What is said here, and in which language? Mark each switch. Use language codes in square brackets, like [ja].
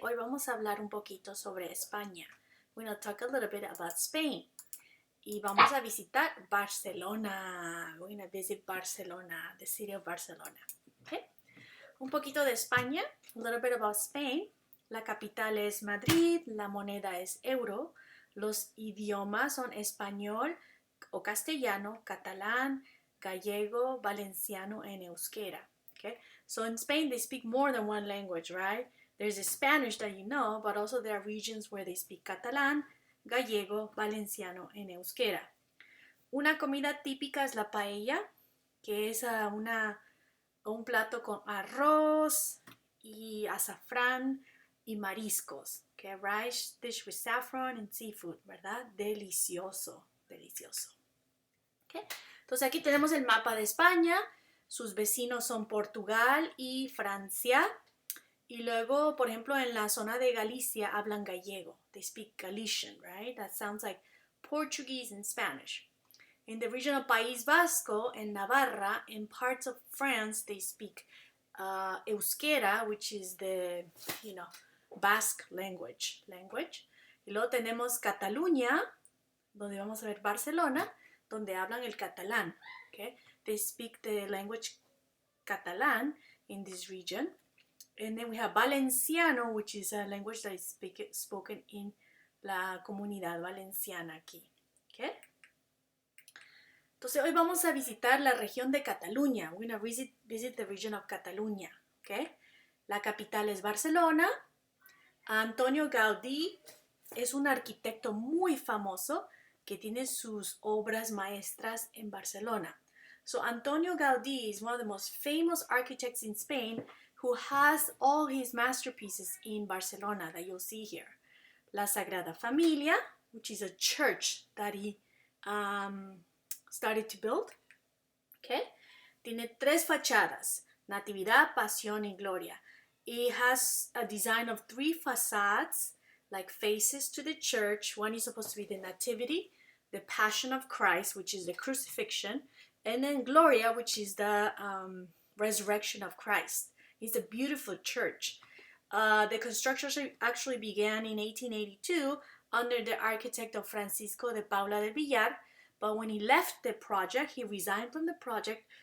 [es] Hoy vamos a hablar un poquito sobre España. [en] We're going to talk a little bit about Spain. [es] Y vamos a visitar Barcelona. [en] We're going to visit Barcelona, the city of Barcelona. Okay? [es] Un poquito de España, [en] a little bit about Spain. [es] La capital es Madrid, la moneda es euro. Los idiomas son español o castellano, catalán, gallego, valenciano, and euskera. Okay? [en] So in Spain, they speak more than one language, right? There's the Spanish that you know, but also there are regions where they speak Catalan, Gallego, Valenciano, and Euskera. [es] Una comida típica es la paella, que es un plato con arroz y azafrán y mariscos. [en] Okay, rice dish with saffron and seafood, ¿verdad? [es] Delicioso, delicioso. [en] Okay. [es] Entonces aquí tenemos el mapa de España. Sus vecinos son Portugal y Francia. Y luego, por ejemplo, en la zona de Galicia hablan gallego. [en] They speak Galician, right? That sounds like Portuguese and Spanish. In the region of País Vasco and Navarra, in parts of France, they speak Euskera, which is the, Basque language. [es] Y luego tenemos Cataluña, donde vamos a ver Barcelona, donde hablan el catalán. [en] Okay? They speak the language Catalan in this region. And then we have Valenciano, which is a language that is spoken in [es] la comunidad valenciana aquí. [en] Okay? [es] Entonces hoy vamos a visitar la región de Cataluña. [en] We're going to visit the region of Cataluña. Okay? [es] La capital es Barcelona. Antonio Gaudí es un arquitecto muy famoso que tiene sus obras maestras en Barcelona. [en] So Antonio Gaudí is one of the most famous architects in Spain who has all his masterpieces in Barcelona that you'll see here. La Sagrada Familia, which is a church that he started to build. Okay? [es] Tiene tres fachadas, Natividad, Pasión y Gloria. [en] It has a design of three facades, like faces to the church. One is supposed to be the Nativity, the Passion of Christ, which is the crucifixion, and then Gloria, which is the resurrection of Christ. It's a beautiful church. The construction actually began in 1882 under the architect of Francisco de Paula del Villar, but when he left the project, he resigned from the project.